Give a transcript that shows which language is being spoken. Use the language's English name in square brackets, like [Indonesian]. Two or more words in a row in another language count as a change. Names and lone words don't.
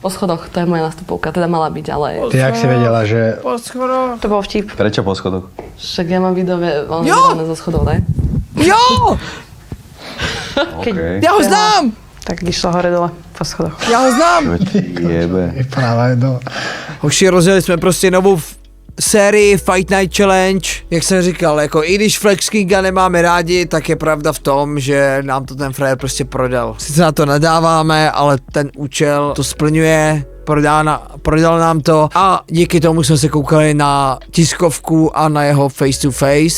[Slovak] Po schodoch, to je moja nastupovka, teda mala byť, ale... Ty jak si vedela, že... Po schodoch. To bol vtip. Prečo po schodoch? Však ja mám videové zo schodov, ne? [Czech] Jo! Okay. Ja ho znám! [Slovak] Tak išla hore dole po schodoch. [Czech] Já ho znám! Jebe. [Slovak] Práve do... [Czech] Hoši, rozjeli jsme prostě novou sérii Fight Night Challenge. Jak jsem říkal, jako i když Flex Kinga nemáme rádi, tak je pravda v tom, že nám to ten frajer prostě prodal. Sice na to nadáváme, ale ten účel to splňuje. Prodal nám to a díky tomu jsme se koukali na tiskovku a na jeho face to face.